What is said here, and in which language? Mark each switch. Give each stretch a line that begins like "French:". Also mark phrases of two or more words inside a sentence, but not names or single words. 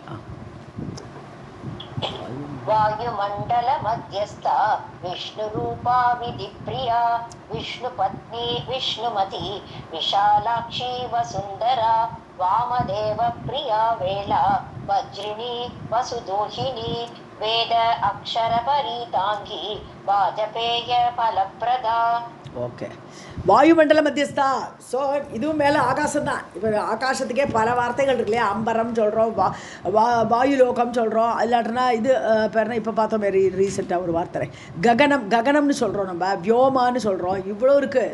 Sanskrit: वायुमंडल मध्यस्था विष्णुरूपा विधिप्रिया विष्णुपत्नी विष्णुमती विशालाक्षी वसुंधरा वामदेव प्रिया वेला वज्रिणी वसुदोहिनी वेद अक्षर परीतांगी वाजपेय फलप्रदा.
Tamil: ஓகே,
Sanskrit: वायुमण्डल मध्यस्था.
Tamil: ஸோ இதுவும் மேலே ஆகாசம் தான். இப்போ ஆகாசத்துக்கே பல வார்த்தைகள் இருக்கு இல்லையா? அம்பரம் சொல்கிறோம், வாயுலோகம் சொல்கிறோம், இல்லாட்டினா இது பேர்னா இப்போ பார்த்தோம் ரீசெண்டாக ஒரு வார்த்தை ககனம், ககனம்னு சொல்கிறோம், நம்ம வியோமான்னு சொல்கிறோம், இவ்வளோ இருக்குது.